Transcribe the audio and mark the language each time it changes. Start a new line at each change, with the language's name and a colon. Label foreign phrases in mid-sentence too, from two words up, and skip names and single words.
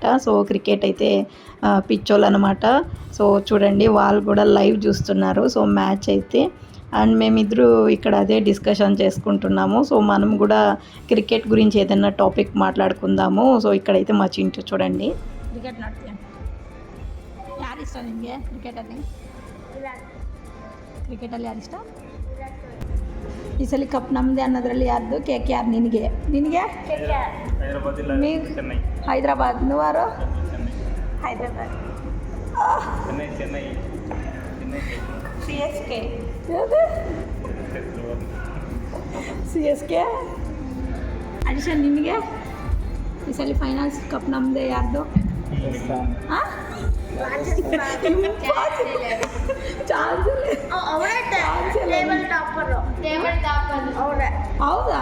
Telugu: సో క్రికెట్ అయితే పిచ్చోళ్ళు అనమాట. సో చూడండి వాళ్ళు కూడా లైవ్ చూస్తున్నారు. సో మ్యాచ్ అయితే అండ్ మేమిద్దరు ఇక్కడ అదే డిస్కషన్ చేసుకుంటున్నాము. సో మనం కూడా క్రికెట్ గురించి ఏదైనా టాపిక్ మాట్లాడుకుందాము. సో ఇక్కడైతే మా చింటూ చూడండి
Kannada: ಕ್ರಿಕೆಟ್ ನೋಡ್ತೀಯ. ಯಾರು ಇಷ್ಟ ನಿನಗೆ ಕ್ರಿಕೆಟಲ್ಲಿ? ಕ್ರಿಕೆಟಲ್ಲಿ ಯಾರು ಇಷ್ಟ? ಈ ಸಲ ಕಪ್ ನಮ್ಮದೇ ಅನ್ನೋದ್ರಲ್ಲಿ ಯಾರ್ದು? KKR. ನಿನಗೆ ಹೈದರಾಬಾದ್.
Telugu: నువ్వారు? హైదరాబాద్. CSK.
Kannada: ಅಡಿಷನ್ ನಿನಗೆ ಈ ಸಲ ಫೈನಲ್ಸ್ ಕಪ್ ನಮ್ಮದೇ ಯಾರ್ದು? ಹೌದಾ?